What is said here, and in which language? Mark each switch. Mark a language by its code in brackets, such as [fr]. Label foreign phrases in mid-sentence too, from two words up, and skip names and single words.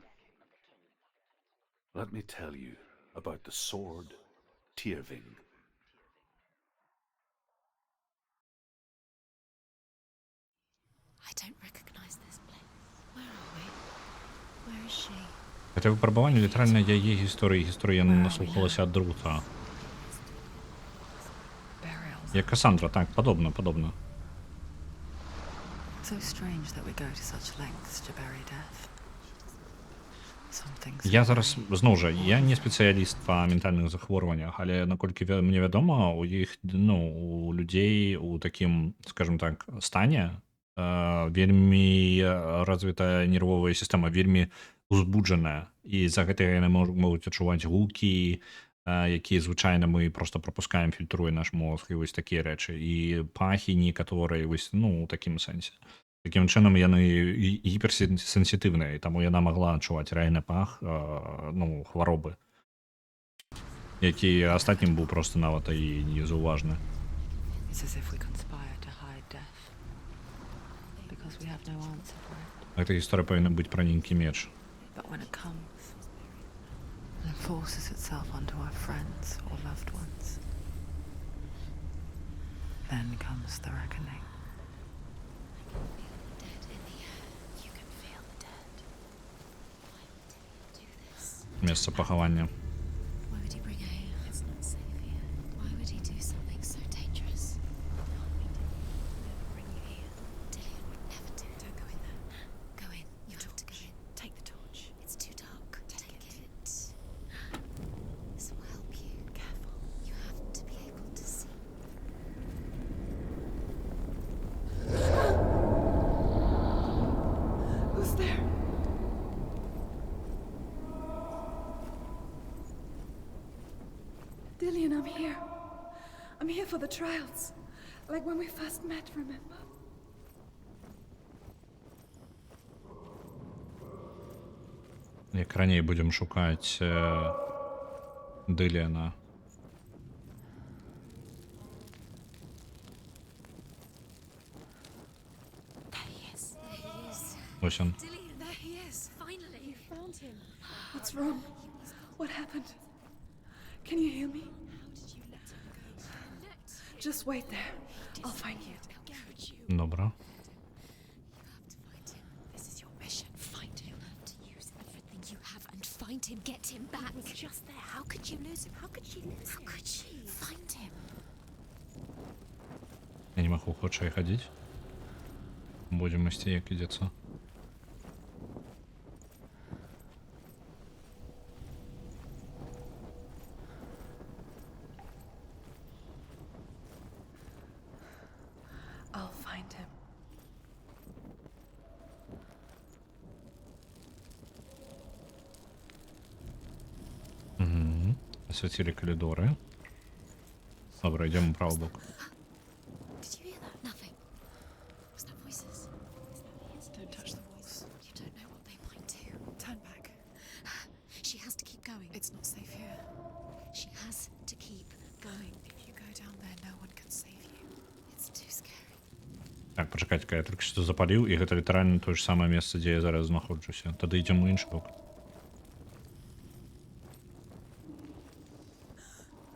[en] Let me tell you about the sword Tyrving. I don't recognize this place. Where are we? Where is she? [be] Гэта выпрабаванне літаральна яе гісторыі. Гісторыя яна наслухалася ад друта. [en] Burials. [be] Як Касандра, так, падобна. [en] So strange that we go to such lengths to bury death. Some things [be] Я [en] are [be] зараз, [en] very- [be] зноў жа, я не спецыяліст па ментальных захворваннях, але наколькі мне вядома, у іх, у людзей у такім, [ru] скажем так, [be] стане вельмі развітая нервовая сістэма, вельмі узбуджаная. І за гэтага яны могуць адчуваць гукі, якія звычайна мы [ru] просто пропускаем, [be] фільтруе наш мозг, і вось такія рэчы. І пахі некаторыя, вось, у такім сэнсе. Такім чынам яны гіперсенсітыўныя, і таму яна магла адчуваць рэальны пах хваробы, які астатнім быў просто нават і незаўважны. [en] It's as if we conspire to hide death. Because we have no answer for it. [be] Гэта гісторыя павінна быць пра нейкі меч. [en] But when it comes and forces itself onto our friends or loved ones, then comes the reckoning. Dead in the air. You can feel the dead. Why would he do this? [be] Месца пахавання. [en] Why would he bring her here? It's not safe here. Why would he do something so dangerous? Bring you here. Dillian would never do. Don't go in there. Go in. You have to go in. Take the torch. It's too dark. Take it. This will help you. Careful. You have to be able to see. Who's there? Dillian, I'm here. I'm here for the trials. Like when we first met, remember? [be] Як раней будзем шукаць Дыліана. [en] There he is. There he is. [be] Ось ён. [en] Dillian, there he is. Finally. You found him. What's wrong? What happened? Can you hear me? How did you let him go? Just wait there. I'll find you. How could you? [be] Добра. [en] You have to find him. This is your mission. Find him. You have to use everything you have and find him. Get him back. He was just there. How could you lose him? How could she lose him? How could she? Find him. [be] Я не магу хутчэй хадзіць. Будзем ісці, як ідзецца. [en] I'll find him. [be] Асвяцілі калідоры. Добра, ідзем у правы бок. [en] Did you hear that? Nothing. Was that voices? Don't touch the walls. You don't know what they might do. Turn back. She has to keep going. It's not safe here. She has to keep going. If you go down there, no one can save you. It's too scary. [be] Так, пачакайце, я толькі што запаліў, і гэта літаральна тое ж самае месца, дзе я зараз знаходжуся. Тады ідзем у іншы бок.